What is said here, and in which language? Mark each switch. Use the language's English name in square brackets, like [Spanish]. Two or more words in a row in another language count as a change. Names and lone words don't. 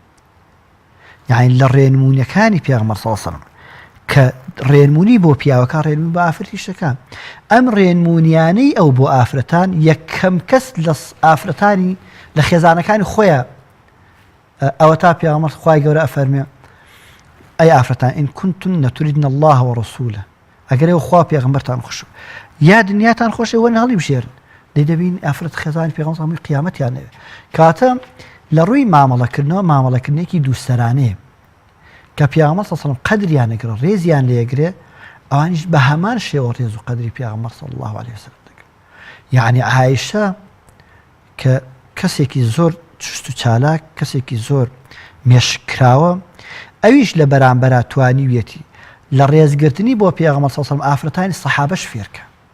[Central Kurdish] یعنی لە ڕێنمونیەکانی پێغەمبەر [Arabic] صلی الله عليه وسلم [Central Kurdish] کە ڕێنمونی بۆ پیاوەکە ڕێنمونی بۆ ئافرەتیشەکە ئەم ڕێنمونیانەی ئەو بۆ ئافرەتان یەکەم کەس لە ئافرەتانی لە خێزانەکانی خۆیان ئەوە تا پێغەمبەر خوای گەورە ئەفەرمێ ئەی ئافرەتان [Arabic] ئین كنتن تريدن الله ورسوله [Central Kurdish] ئەگەر ئێوە خوا پێغەمبەرتان خۆش یا دنیاتان خۆشە وە هەڵی بژێرن دەی دەبین ئافرەت خێزانی پێغەمبەر هەمووی قیامەتیان نەوێ کاتە لە ڕووی مامەڵەکردنەوە مامەڵەکردنێکی دووسەرانەیە کە پێغەمبەر [Arabic] صلی الله عليه وسلم [Central Kurdish] قەدریان ئەگرێ ڕێزیان لێگرێ ئەوانیش بە هەمان شێوە ڕێز و قەدری پێغەمبەر [Arabic] صلی الله عليه وسلم [Central Kurdish] دەگرن یعنی عایشە کە کەسێکی زۆر چست و چالاک کەسێکی زۆر مێشکراوە ئەویش لە بەرامبەرا توانیویەتی لە ڕێزگرتنی بۆ پێغەمبەر [Arabic] صلی الله عليه وسلم [Central Kurdish] ئافرەتانی سەحابەش فێرکە